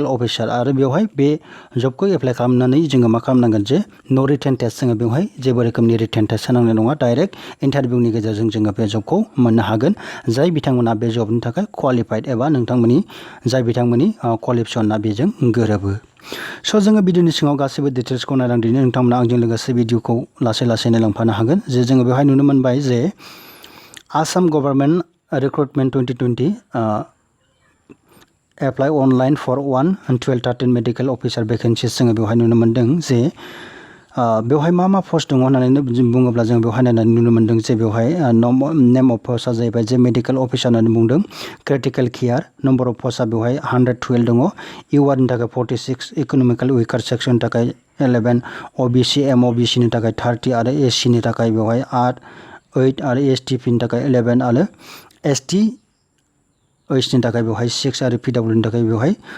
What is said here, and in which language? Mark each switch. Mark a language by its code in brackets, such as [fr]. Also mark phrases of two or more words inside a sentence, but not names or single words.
[brx] अफिसार आरो बेवहाय बे जबखौ एप्लाइ खालामनानै जोङो मा खालामनांगोन जे नो [en] written test [brx] जोङो बेवहाय जेबो रोखोमनि [en] written test [brx] होनांनाय नङा [en] direct interview [brx] गेजेरजों जोङो बे जबखौ मोननो हागोन जाय बिथांमोना बे जबनि थाखाय क्वालिफाइड एबा नोंथांमोननि जाय बिथांमोननि क्वालिफिकेसना बेजों गोरोबो स' जोङो भिडिअनि सिङाव गासैबो डिटेल्सखौ नायलांदिनि नोंथांमोना आंजों लोगोसे भिडिअखौ लासै लासै नायलांफानो हागोन जे जोङो बेवहाय नुनो मोनबाय जे Assam Government Recruitment 2020 [en] apply online for 11213 medical officer vacancies [brx] जोङो बेवहाय नुनो मोन्दों जे बेवहाय मा पस्ट दङ होननानै बुङोब्ला जों बेवहाय नायनानै नुनो मोन्दों जे बेवहाय [en] name of post [brx] जाहैबाय जे [en] medical officer [brx] होननानै बुंदों [en] critical care number of post [brx] बेवहाय 112 दङ इउआरनि थाखाय 46 [en] economical weaker section [brx] थाखाय 11 ओबिसि एमओबिसिनि थाखाय 30 आरो एससिनि थाखाय बेवहाय 8 आरो एसटिपिनि थाखाय 11 आरो एसटि ओइसनि थाखाय बेवहाय 6 आरो पिडब्लिउनि थाखाय बेवहाय